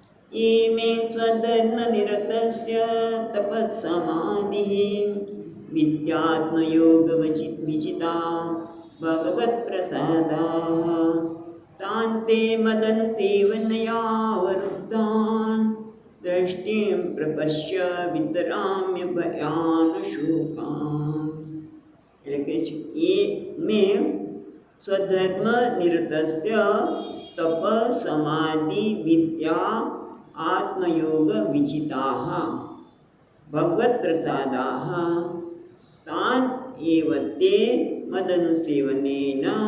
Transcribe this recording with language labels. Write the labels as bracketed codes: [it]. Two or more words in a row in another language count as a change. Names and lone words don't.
[sa] इमे स्वधर्मनिरतस्य तपस्समाधिः विद्यात्मयोगविचिता भगवत्प्रसादाः तान्ते मदनुसेवनयावरुद्धान् दृष्टिं प्रपश्य वितराम्य भयानशोकान्। [gu] એટલે કે છે એ મેં [sa] સ્વધર્મ નિરતસ્ય તપ સમાધિ વિદ્યા આત્મયોગ વિચિતાઃ ભગવત પ્રસાદાઃ તાન એવ તે મદનુસેવનેન